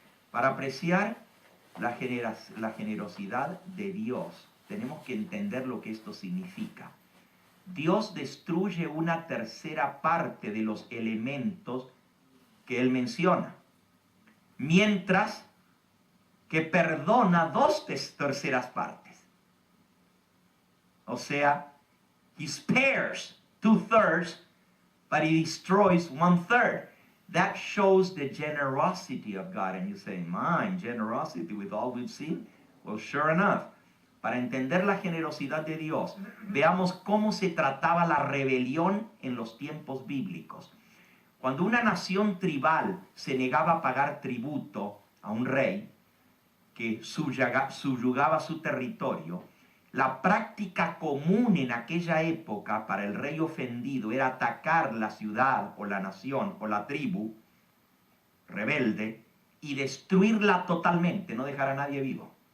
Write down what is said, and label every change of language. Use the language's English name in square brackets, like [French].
[Spanish] Para apreciar la generosidad de Dios, tenemos que entender lo que esto significa. Dios destruye una tercera parte de los elementos que Él menciona, mientras que perdona 2 terceras partes. O sea, [English] He spares 2/3, but He destroys 1/3. That shows the generosity of God. And you say, mine, generosity with all we've seen? Well, sure enough. [Spanish] Para entender la generosidad de Dios, veamos cómo se trataba la rebelión en los tiempos bíblicos. Cuando una nación tribal se negaba a pagar tributo a un rey que subyugaba su territorio, la práctica común en aquella época para el rey ofendido era atacar la ciudad o la nación o la tribu rebelde y destruirla totalmente, no dejar a nadie vivo.